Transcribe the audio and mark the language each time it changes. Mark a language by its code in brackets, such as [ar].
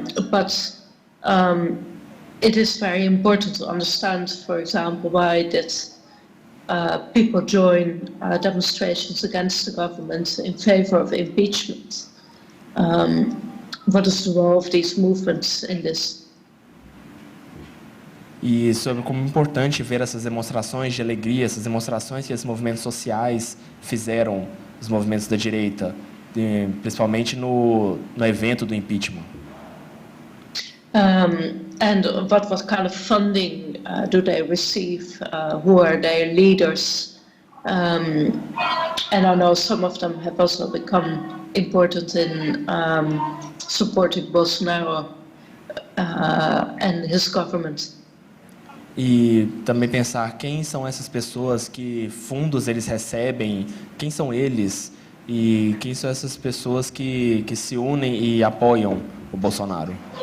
[en] But it is very important to understand, for example, why did people join demonstrations against the government in favor of impeachment? What is the role of these movements in this? [pt] E sobre como é importante ver essas demonstrações de alegria, essas demonstrações que esses movimentos sociais fizeram, os movimentos da direita, principalmente no evento do impeachment. [en] And what kind of funding do they receive? Who are their leaders? And I know some of them have also become important in supporting Bolsonaro and his government. [pt] E também pensar quem são essas pessoas, que fundos eles recebem, quem são eles e quem são essas pessoas que se unem e apoiam o Bolsonaro.